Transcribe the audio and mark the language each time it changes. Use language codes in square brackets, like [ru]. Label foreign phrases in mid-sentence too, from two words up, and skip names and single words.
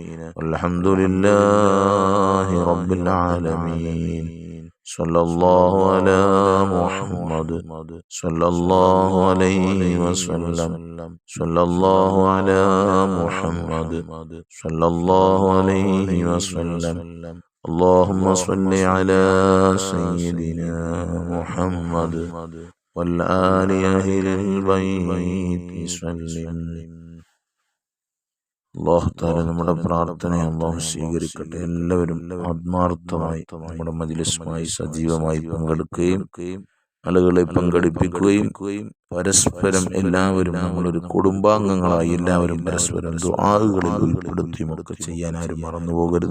[ar] والحمد لله رب العالمين. صلى الله على محمد صلى الله عليه وسلم. صلى الله على محمد صلى الله عليه وسلم. اللهم صل على سيدنا محمد والآل أهل البيت وسلم. الله تعالى [ml] നമ്മുടെ പ്രാർത്ഥനയെ അല്ലാഹു സ്വീകരിക്കട്ടെ. എല്ലാവരും ആത്മാർത്ഥമായി നമ്മുടെ മജ്ലിസുമായി സജീവമായി പങ്കെടുക്കുകയും ആളുകളെ പങ്കെടുപ്പിക്കുകയും പരസ്പരം എല്ലാവരും നമ്മളൊരു കുടുംബാംഗങ്ങളായി എല്ലാവരും പരസ്പരം ദുആകളിൽ ഉൾപ്പെടുത്തിയും ഒക്കെ ചെയ്യാൻ ആരും മറന്നു പോകരുത്.